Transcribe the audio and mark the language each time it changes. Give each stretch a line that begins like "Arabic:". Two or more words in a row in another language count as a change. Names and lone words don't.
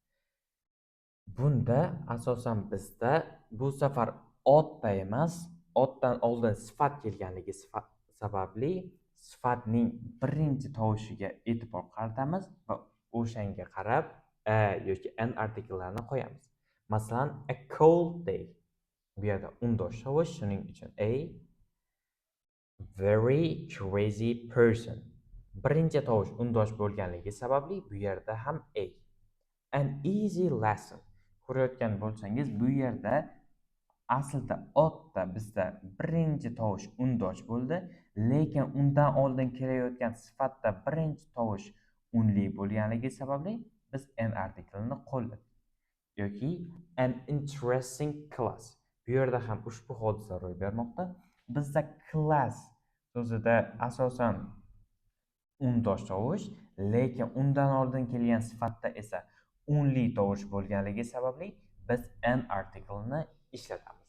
Uzbek: Bunda asosan bizda bu safar otda emas, otdan oldin sifat kelganligi sababli sifatning birinchi tovushiga e'tibor qaratamiz va o'shanga qarab a yoki n artikellarini qo'yamiz. Masalan,
English: a cold day.
Uzbek: Bu yerda undosh tovush, shuning uchun a.
English: Very crazy person.
Uzbek: Birinchi tovush undosh bo'lganligi sababli bu yerda ham a.
English: An easy lesson.
Uzbek: Ko'rayotgan bo'lsangiz, bu yerda aslida otda bizda birinchi tovush undosh bo'ldi, lekin undan oldin kelayotgan sifatda birinchi tovush unli bo'lganligi sababli biz n artikelini qo'lladik.
English: Yoki an interesting class.
Uzbek: Bu yerda ham ushbu hodisa ro'y bermoqda. Bizda class so'zida asosan undosh tovush, lekin undan oldin kelgan sifatda esa unli tovush bo'lganligi sababli biz n artikelini ishlatamiz.